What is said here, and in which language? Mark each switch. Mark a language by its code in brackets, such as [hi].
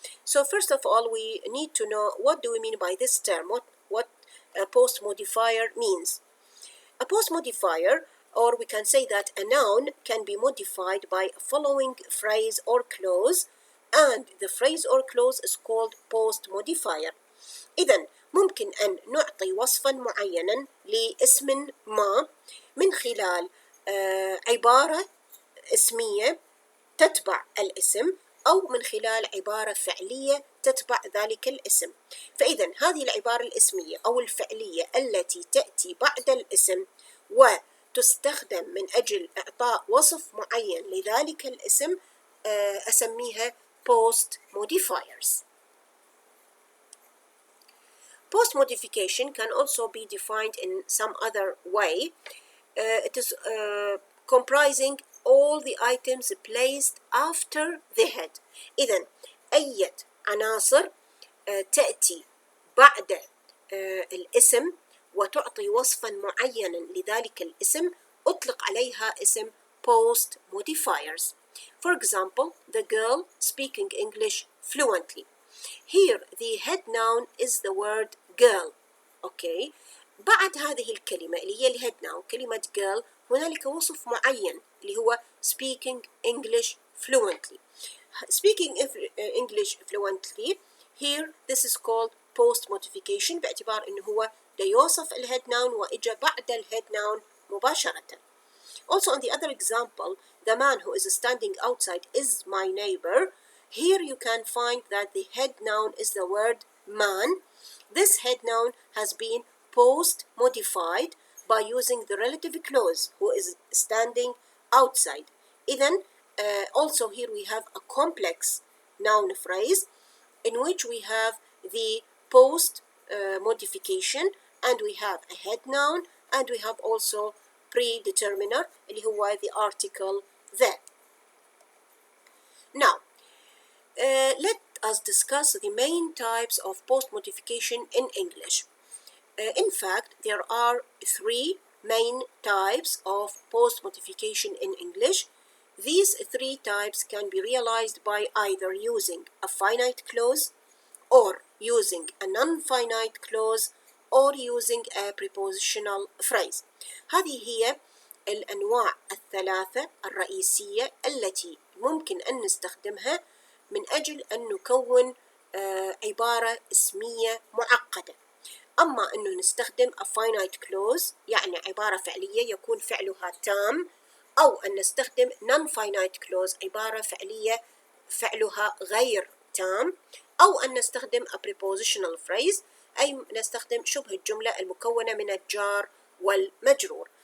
[en] So first of all, we need to know what do we mean by this term, what a post-modifier means. A post-modifier, or we can say that a noun can be modified by a following phrase or clause, and the phrase or clause is called post-modifier. [ar] إذن ممكن أن نعطي وصفا معينا لاسم ما من خلال عبارة اسمية تتبع الاسم أو من خلال عبارة فعلية تتبع ذلك الاسم. فإذا هذه العبارة الاسمية أو الفعلية التي تأتي بعد الاسم وتستخدم من أجل إعطاء وصف معين لذلك الاسم أسميها post-modifiers. [en] Post-modification can also be defined in some other way. It is comprising all the items placed after the head. [ar] إذن أي عناصر تأتي بعد الاسم وتعطي وصفا معينا لذلك الاسم أطلق عليها اسم post-modifiers. [en] For example, the girl speaking English fluently. Here the head noun is the word girl. Okay. [ar] بعد هذه الكلمة اللي هي الهيد ناون كلمة girl هنالك وصف معين اللي هو [en] speaking English fluently. Speaking English fluently here this is called post-modification [ar] باعتبار إنه هو يوصف الهيد ناون وإجا بعد الهيد ناون مباشرة. [en] Also on the other example, the man who is standing outside is my neighbor. Here you can find that the head noun is the word man. This head noun has been post-modified by using the relative clause who is standing outside. Then also here we have a complex noun phrase in which we have the post modification, and we have a head noun, and we have also predeterminer [ar] اللي هو [en] the article there. Now let us discuss the main types of post-modification in English. In fact, there are three main types of post-modification in English. These three types can be realized by either using a finite clause, or using a non-finite clause, or using a prepositional phrase. [ar] هذه هي الأنواع الثلاثة الرئيسية التي ممكن أن نستخدمها من أجل أن نكون عبارة اسمية معقدة. أما أنه نستخدم a finite clause يعني عبارة فعلية يكون فعلها تام، أو أن نستخدم non-finite clause عبارة فعلية فعلها غير تام، أو أن نستخدم a prepositional phrase أي نستخدم شبه الجملة المكونة من الجار والمجرور.